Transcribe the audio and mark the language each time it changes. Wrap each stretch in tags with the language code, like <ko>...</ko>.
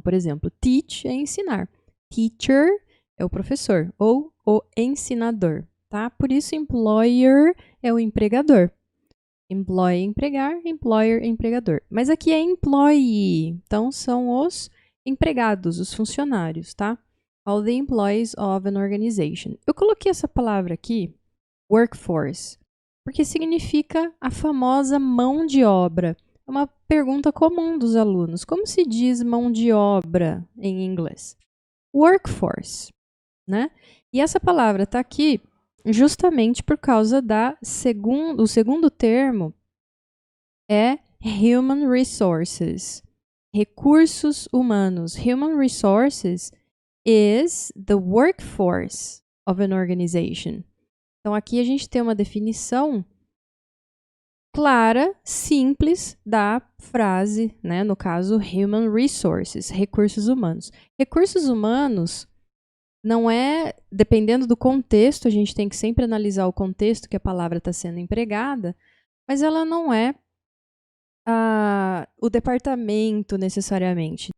<pt>Por exemplo, teach é ensinar. Teacher é o professor ou o ensinador, tá? Por isso, employer é o empregador. Employee, empregar, employer, empregador. Mas aqui é employee, então são os empregados, os funcionários, tá?</pt> <en>All the employees of an organization.</en> <pt>Eu coloquei essa palavra aqui, workforce, porque significa a famosa mão de obra. É uma pergunta comum dos alunos. Como se diz mão de obra em inglês? Workforce, né? E essa palavra está aqui justamente por causa o segundo termo é human resources, recursos humanos.</pt> <en>Human resources is the workforce of an organization.</en> <pt>Então aqui a gente tem uma definição clara, simples da frase, né? No caso, human resources, recursos humanos. Recursos humanos não é, dependendo do contexto, a gente tem que sempre analisar o contexto que a palavra está sendo empregada, mas ela não é o departamento necessariamente.</pt>